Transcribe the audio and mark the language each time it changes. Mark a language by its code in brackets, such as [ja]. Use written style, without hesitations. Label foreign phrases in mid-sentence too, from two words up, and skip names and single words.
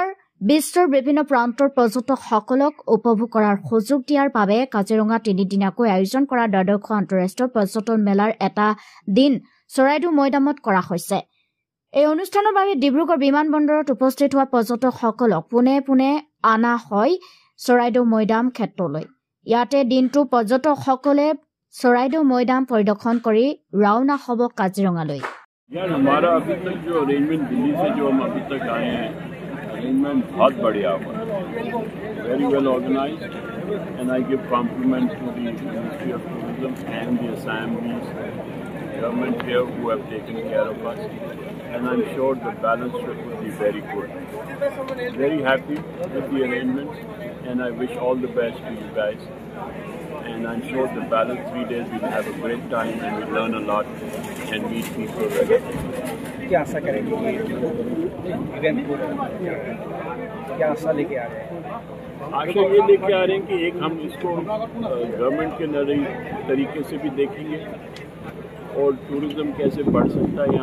[as] বিশ্বৰ বিভিন্ন প্ৰান্তৰ পৰ্যটকসকলক উপভোগ কৰাৰ সুযোগ দিয়াৰ বাবে কাজিৰঙা 3 দিনীয়াকৈ আয়োজন কৰা দ্বাদশ আন্তঃৰাষ্ট্ৰীয় পৰ্যটন মেলাৰ এটা দিন চৰাইদেউ মৈদামত কৰা হৈছে এই অনুষ্ঠানৰ বাবে ডিব্ৰুগড় বিমানবন্দৰত উপস্থিত হোৱা পৰ্যটকসকলক পোনে পোনে আনা হয় চৰাইদেউ মৈদাম ক্ষেত্ৰলৈ ইয়াতে দিনটো পৰ্যটকসকলে চৰাইদেউ মৈদাম পৰিদৰ্শন কৰি ৰাওনা হ'ব কাজিৰঙালৈ [hi] यार हमारा अभी तक जो अरेंजमेंट दिल्ली से जो हम अभी तक आए हैं अरेंजमेंट बहुत बढ़िया हुआ [en] very well organised and I give compliment to the ministry of tourism and the assemblies government here who have taken care of us and I'm sure the balance trip will be very good. Very happy with the arrangements and I wish all the best to you guys. And I'm sure the balance 3 days we will have a great time and we learn a lot and meet people. [hi] क्या आशा करेंगे इवेंट को क्या आशा लेके आ रहे हैं आशा ये लेके आ रहे हैं कि एक हम इसको गवर्नमेंट के तरीके से भी देखेंगे और टूरिज्म कैसे बढ़ सकता है